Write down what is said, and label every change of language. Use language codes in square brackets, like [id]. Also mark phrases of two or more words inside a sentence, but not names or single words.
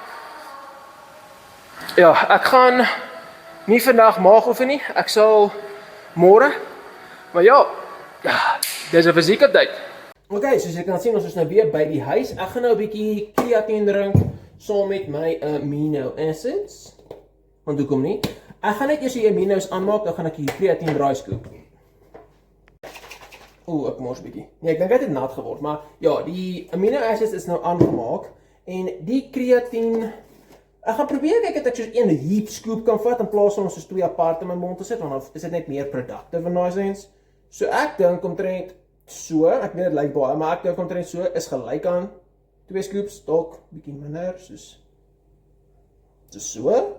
[af] Ja, ek gaan nie vandag maag oefen nie. Ek sal môre. Maar ja, dis 'n fisiek update. Ok, soos jy kan sien, ons is nou weer by die huis. Ek gaan nou 'n bietjie creatine drink saam met my [en] amino acids. [af] Want hoekom nie? Ek gaan net eers die aminos aanmaak, dan gaan ek die [en] creatine dry scoop. [af] Ek mors bietjie. Nee, ek dink dit het nat geword, maar ja, die [en] amino acids [af] is nou aangemaak en die creatine ek gaan probeer kyk dat ek soos 1 [en] heap scoop [af] kan vat in plaas van soos 2 apart in my mond te sit, want dan is dit net meer productive in daai sens. So ek dink omtrent so, ek weet dit lyk baie, maar ek dink omtrent so is gelyk aan 2 scoops, dalk bietjie minder, soos so.